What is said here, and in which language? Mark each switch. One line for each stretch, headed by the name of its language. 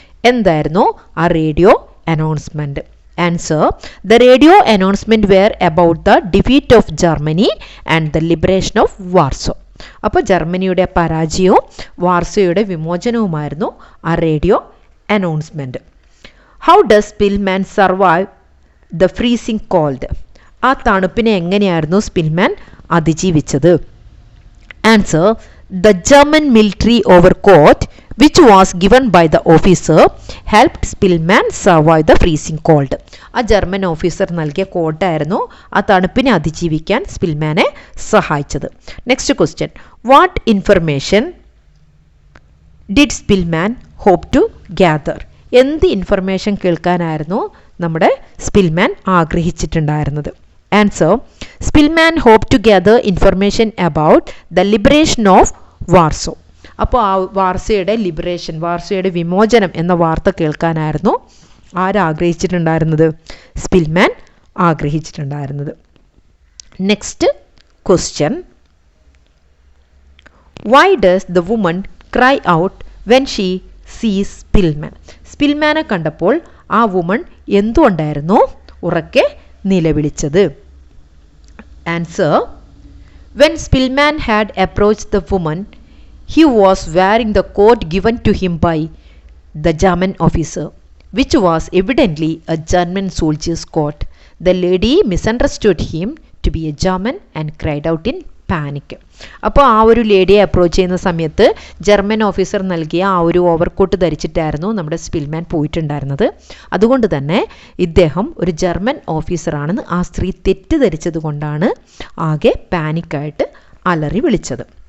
Malayalam: എന്തായിരുന്നു ആ radio announcement?
English: Answer: the radio announcement were about the defeat of Germany and the liberation of Warsaw.
Malayalam: അപ്പോൾ ജർമ്മനിയുടെ പരാജയവും വാർസോയുടെ വിമോചനവുമായിരുന്നു ആ radio announcement.
English: How does Spillman survive the freezing cold?
Malayalam: ആ തണുപ്പിനെ എങ്ങനെയായിരുന്നു Spillman അതിജീവിച്ചത്?
English: Answer: the German military overcoat which was given by the officer helped Spillman survive the freezing cold.
Malayalam: ആ German officer നൽകിയ കോട്ടായിരുന്നു ആ തണുപ്പിനെ അതിജീവിക്കാൻ സ്പിൽമാനെ സഹായിച്ചത്.
English: Next question: what information did Spillman hope to gather?
Malayalam: എന്ത് ഇൻഫർമേഷൻ കേൾക്കാനായിരുന്നു നമ്മുടെ Spillman ആഗ്രഹിച്ചിട്ടുണ്ടായിരുന്നത്?
English: Answer Spillman hope to gather information about the liberation of Warsaw.
Malayalam: അപ്പോൾ ആ വാർസയുടെ ലിബറേഷൻ, വാർസയുടെ വിമോചനം എന്ന വാർത്ത കേൾക്കാനായിരുന്നു ആരാഗ്രഹിച്ചിട്ടുണ്ടായിരുന്നത്? Spillman ആഗ്രഹിച്ചിട്ടുണ്ടായിരുന്നത്.
English: Next question, why does the woman cry out when she sees Spillman?
Malayalam: സ്പിൽമാനെ കണ്ടപ്പോൾ ആ വുമൺ എന്തുകൊണ്ടായിരുന്നു ഉറക്കെ നിലവിളിച്ചത്?
English: Answer, when Spillman had approached the woman, he was wearing the coat given to him by the German officer, which was evidently a German soldier's coat. The lady misunderstood him to be a German and cried out in panic.
Malayalam: അപ്പോൾ ആ ഒരു ലേഡിയെ approach ചെയ്യുന്ന സമയത്ത് German officer നൽകിയ ആ ഒരു overcoat ധരിച്ചിട്ടായിരുന്നു നമ്മുടെ Spillman പോയിട്ടുണ്ടായിരുന്നത്. അതുകൊണ്ട് തന്നെ ഇദ്ദേഹം ഒരു ജർമ്മൻ ഓഫീസറാണെന്ന് ആ സ്ത്രീ തെറ്റിദ്ധരിച്ചത് കൊണ്ടാണ് ആകെ പാനിക്കായിട്ട് അലറി വിളിച്ചത്.